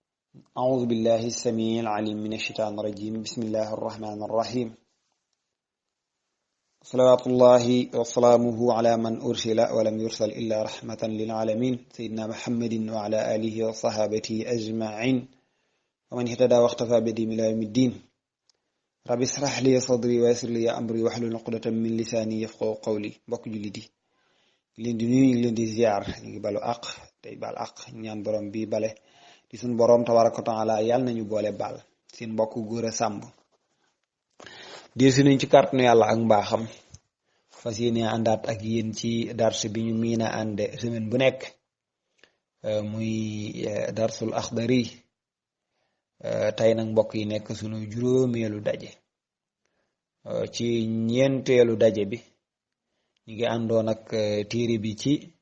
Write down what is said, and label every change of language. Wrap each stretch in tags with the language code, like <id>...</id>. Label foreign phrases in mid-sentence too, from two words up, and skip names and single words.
<ar>أعوذ بالله السميع العليم من الشيطان الرجيم بسم الله الرحمن الرحيم صلوات الله وسلامه على من أرسل ولم يرسل إلا رحمة للعالمين سيدنا محمد وعلى آله وصحابته أجمعين ومن اهتدى واختفى بهديهم إلى يوم الدين رب اشرح لي صدري ويسر لي أمري واحلل عقدة من لساني يفقهوا قولي</ar> <wo>mbokk jullit yi leen di nuyu leen di ziar ñu ngi balu àq tey bal àq ñaan borom bi bale di suñ boroom</wo> <ar>تبارك وتعالى</ar> <wo>yàlla nañu boole baal seen mbokk góor a sàmb dee si nañ ci kàttanu yàlla ak mbaaxam fas yéene àndaat ak yéen ci dars bi ñu miin a ànde semaine bu nekk muy darsul axdari tey nag mbokk yi nekk sunu juróomeelu daje ci ñeenteelu daje bi ñu ngi àndoon ak téere bi ci</wo>